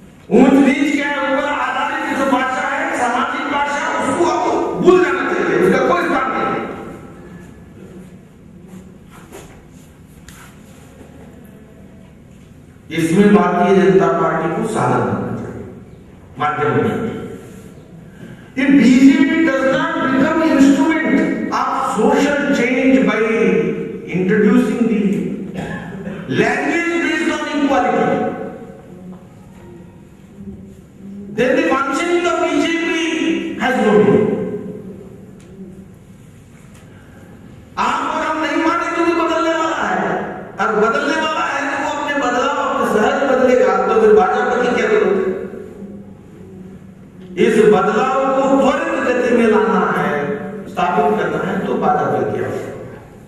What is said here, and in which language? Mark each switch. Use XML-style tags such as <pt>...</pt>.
<hi>ऊंच नीच के ऊपर आधारित जो भाषा है, सामाजिक भाषा, उसको आपको भूल जाना चाहिए, उसका कोई स्थान नहीं। इसमें भारतीय जनता पार्टी को साधन करना चाहिए, माध्यम नहीं।</hi> <en>If BJP does not become instrument of social change by introducing the language based on equality, then the functioning of BJP has no meaning.</en> <hi>आप और हम नहीं माने तो भी बदलने वाला है, और बदलने वाला है तो वो अपने बदलाव, अपने सहज बदलेगा। तो तो फिर भाजपा की क्या जरूरत है? इस बदलाव को त्वरित गति में लाना है, स्थापित करना है, तो भाजपा की आवश्यकता।</hi>